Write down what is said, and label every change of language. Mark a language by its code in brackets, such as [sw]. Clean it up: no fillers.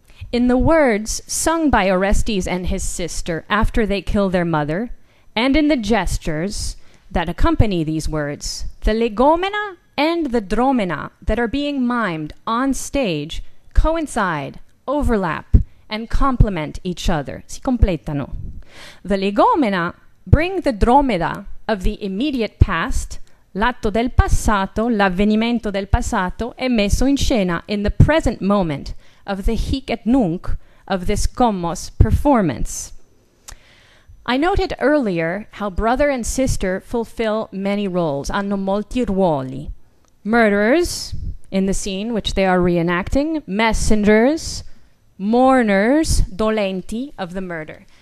[en] In the words sung by Orestes and his sister after they kill their mother, and in the gestures that accompany these words, the legomena and the dromena that are being mimed on stage coincide, overlap, and complement each other. [it] Si completano. [en] The legomena bring the dromeda of the immediate past, [it] l'atto del passato, l'avvenimento del passato, è messo in scena [en] in the present moment of the hic et nunc of this Commos performance. I noted earlier how brother and sister fulfill many roles, [it] hanno molti ruoli. [en] Murderers, in the scene which they are reenacting, messengers, mourners, dolenti of the murder.